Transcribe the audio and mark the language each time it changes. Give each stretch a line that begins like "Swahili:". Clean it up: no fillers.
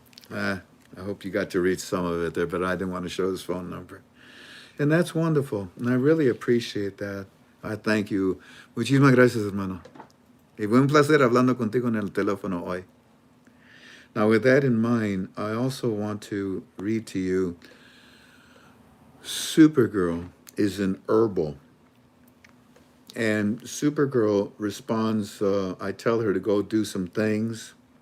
English: I hope you got to read some of it there, but I didn't want to show his phone number. And that's wonderful, and I really appreciate that. I thank you.
Spanish: Muchísimas gracias, hermano. Y fue un placer hablando contigo en el teléfono hoy.
English: Now, with that in mind, I also want to read to you, Supergirl is an herbal. And Supergirl responds, I tell her to go do some things.